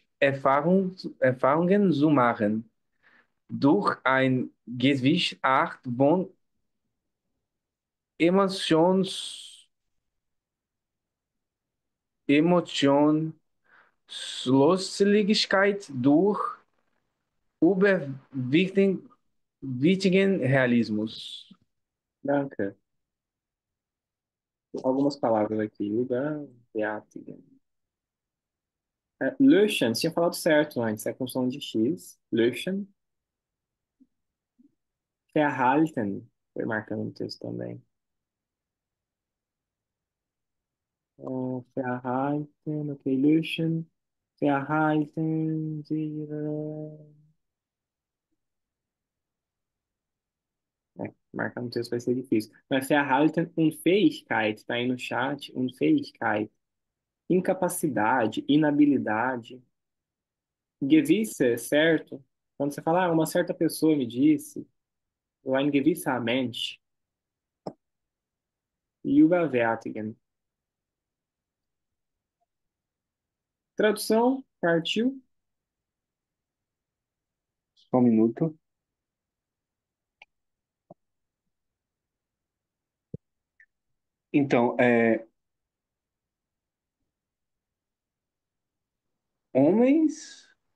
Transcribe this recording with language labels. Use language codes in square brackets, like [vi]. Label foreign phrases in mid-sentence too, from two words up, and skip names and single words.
[de] Erfahrungen zu machen, durch ein gewisse Art von Emotionslosigkeit, durch überwiegenden Realismus. Danke. [pt] Algumas palavras aqui. [de] Überwältigen. Löschen, [pt] tinha falado certo antes, é com som de X. [de] Löschen. Verhalten, [pt] foi marcando no texto também. [de] Verhalten, ok, Löschen. Verhalten, [pt] marcar no texto vai ser difícil. Mas [de] Verhalten, Unfähigkeit, [pt] tá aí no chat, Unfähigkeit. Incapacidade, inabilidade. Gewisse, certo? Quando você fala, uma certa pessoa me disse, [de] ein gewisser Mensch. Überwältigen. [pt] Tradução, partiu. Só um minuto. Então, homens